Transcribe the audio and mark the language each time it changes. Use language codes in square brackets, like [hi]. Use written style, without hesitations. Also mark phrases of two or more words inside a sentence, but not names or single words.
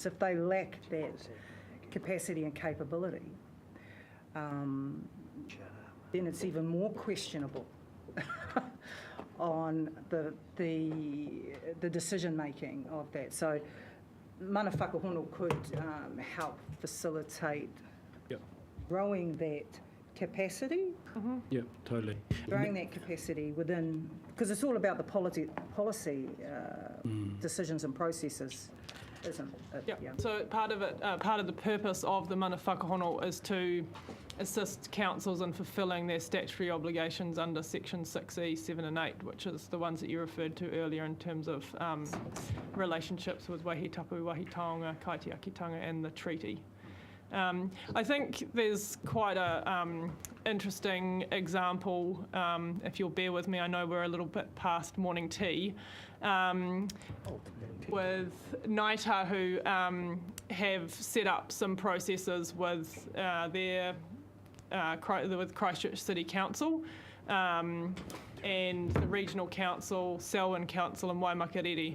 [en] If they lack that capacity and capability, then it's even more questionable on the decision making of that. So [mi] mana whakahono [en] could help facilitate growing that capacity. Yeah, totally. Growing that capacity within, because it's all about the policy decisions and processes, isn't it? Yeah. So part of it, part of the purpose of the [mi] mana whakahono [en] is to assist councils in fulfilling their statutory obligations under Section 6E, 7 and 8, which is the ones that you referred to earlier in terms of relationships with [mi] Waihi Tapu, Waihi Taonga, [en] Kaitiakitanga and the treaty. I think there's quite a interesting example, if you'll bear with me, I know we're a little bit past morning tea, with Ngāi Tahu have set up some processes with with Christchurch City Council and the Regional Council, Selwyn Council and Waimakariri.